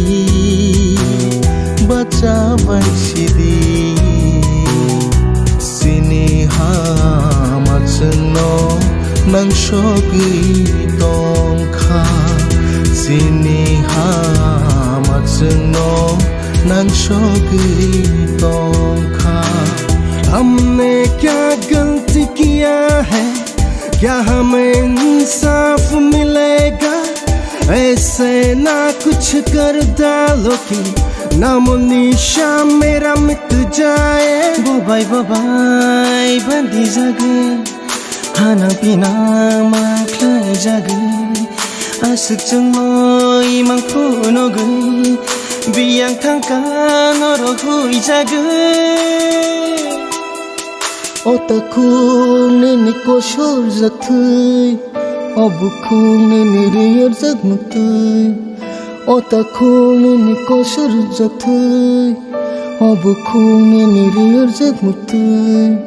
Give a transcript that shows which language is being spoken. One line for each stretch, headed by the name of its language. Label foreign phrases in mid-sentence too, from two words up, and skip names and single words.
Kok Borok: Baca bai sidi Sini hamat seno Nang shogi tongka Sini hamat seno Nang shogi tongka
Hindi: हमने क्या गलती किया है क्या हमें इंसाफ मिलेगा ऐसे ना कुछ कर डालो कि नाम निशा मेरा मिट जाए
Kok Borok: Bye bandi jage Hana pina maklai jage Asik chungmoi mangpuno gai Biyang tangka noro hui jage Ota khung nene koshor jak thai Abu khung nene riyar jak mutai Ota khung nene koshor jak thai Abu khung nene riyar jak mutai